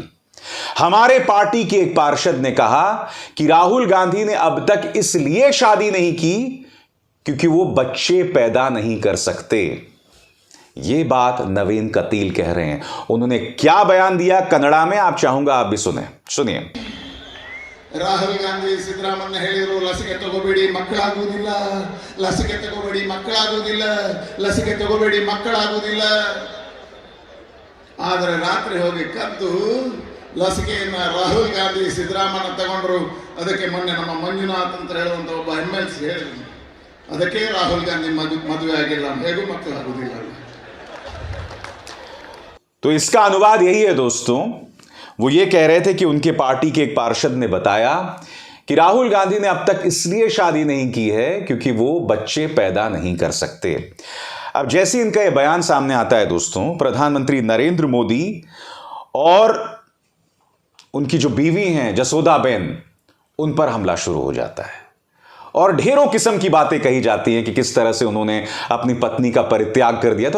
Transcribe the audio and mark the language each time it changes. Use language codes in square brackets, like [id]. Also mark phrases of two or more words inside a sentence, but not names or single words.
[hi] हमारे पार्टी के एक पार्षद ने कहा कि राहुल गांधी ने अब तक इसलिए शादी नहीं की क्योंकि वो बच्चे पैदा नहीं कर सकते। ये बात नवीन कतील कह रहे हैं। उन्होंने क्या बयान दिया कन्नड़ा में, आप चाहूंगा आप भी सुनिए। [kn] ರಾಹುಲ್ ಗಾಂಧಿ ಸಿದ್ದರಾಮಯ್ಯ ಹೇಳಿದರು ಲಸಿಕೆ ತಗೋಬೇಡಿ ಮಕ್ಕಳಾಗುವುದಿಲ್ಲ, ಲಸಿಕೆ ತಗೋಬೇಡಿ ಮಕ್ಕಳಾಗುವುದಿಲ್ಲ, ಲಸಿಕೆ ತಗೋಬೇಡಿ ಮಕ್ಕಳಾಗುವುದಿಲ್ಲ. ಆದರೆ ರಾತ್ರಿ ಹೋಗಿ ಕದ್ದು ಲಸಿಕೆಯನ್ನು ರಾಹುಲ್ ಗಾಂಧಿ ಸಿದ್ದರಾಮಯ್ಯ ತಗೊಂಡ್ರು. ಅದಕ್ಕೆ ಮೊನ್ನೆ ನಮ್ಮ ಮಂಜುನಾಥ್ ಅಂತ ಹೇಳುವಂತ ಒಬ್ಬ MLC ಹೇಳಿದ್ರು, ಅದಕ್ಕೆ ರಾಹುಲ್ ಗಾಂಧಿ ಮದುವೆ ಆಗಿಲ್ಲ, ಹೇಗೂ ಮಕ್ಕಳಾಗುವುದಿಲ್ಲ. [hi] तो इसका अनुवाद यही है दोस्तों। वो ये कह रहे थे कि उनके पार्टी के एक पार्षद ने बताया कि राहुल गांधी ने अब तक इसलिए शादी नहीं की है क्योंकि वो बच्चे पैदा नहीं कर सकते। अब जैसे इनका यह बयान सामने आता है दोस्तों, प्रधानमंत्री नरेंद्र मोदी और उनकी जो बीवी हैं जसोदाबेन, उन पर हमला शुरू हो जाता है और ढेरों किस्म की बातें कही जाती हैं कि किस तरह से उन्होंने अपनी पत्नी का परित्याग कर दिया था।